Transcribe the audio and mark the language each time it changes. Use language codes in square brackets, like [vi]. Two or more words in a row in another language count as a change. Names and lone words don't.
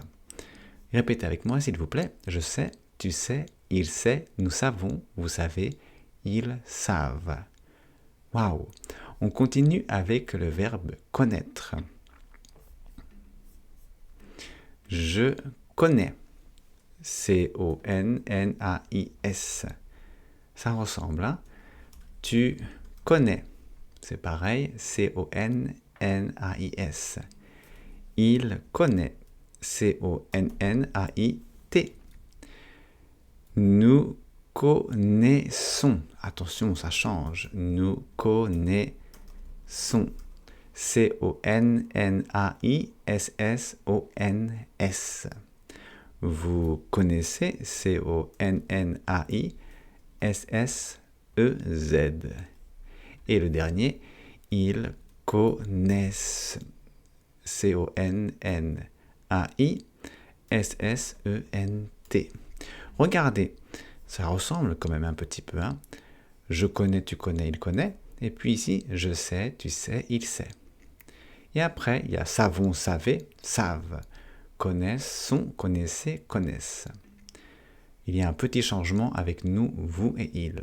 [fr] Répétez avec moi, s'il vous plaît. Je sais, tu sais, il sait, nous savons, vous savez, ils savent. Waouh! On continue avec le verbe connaître. Je connais. C-O-N-N-A-I-S. Ça ressemble, hein? Tu connais. C'est pareil, C-O-N-N-A-I-S. Il connaît. C-O-N-N-A-I-T. Nous connaissons. Attention, ça change. Nous connaissons. C-O-N-N-A-I-S-S-O-N-S. Vous connaissez, C-O-N-N-A-I-S-S-E-Z. Et le dernier, ils connaissent, C-O-N-N-A-I-S-S-E-N-T. Regardez, ça ressemble quand même un petit peu. Je connais, tu connais, il connaît. Et puis ici, je sais, tu sais, il sait. Et après, il y a savons, savez, savent. Connaissons, connaissez, connaissent. Il y a un petit changement avec nous, vous et il.